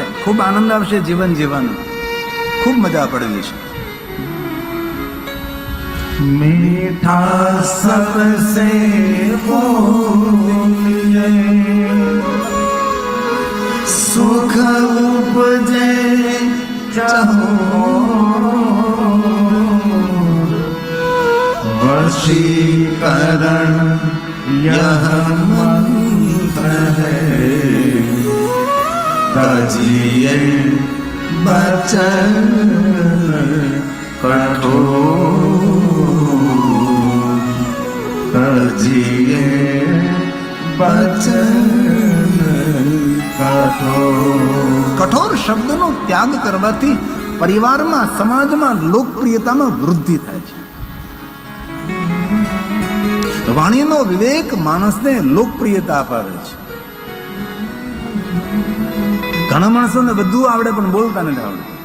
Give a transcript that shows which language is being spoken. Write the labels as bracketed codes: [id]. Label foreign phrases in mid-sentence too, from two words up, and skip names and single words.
[gu] ખૂબ આનંદ આવશે જીવન જીવવાનો, ખૂબ મજા પડે છે. [hi] मीठा सबसे बोलिए, सुख उपजे चाहो, वशीकरण यह मंत्र है, तजिए बचन कठोर, तजिए बचन [gu] કઠોર શબ્દનો ત્યાગ કરવાથી પરિવારમાં, સમાજમાં, લોકપ્રિયતામાં વૃદ્ધિ થાય છે. વાણીનો વિવેક માણસને લોકપ્રિયતા અપાવે છે. ઘણા માણસોને બધું આવડે પણ બોલતા નથી આવડે.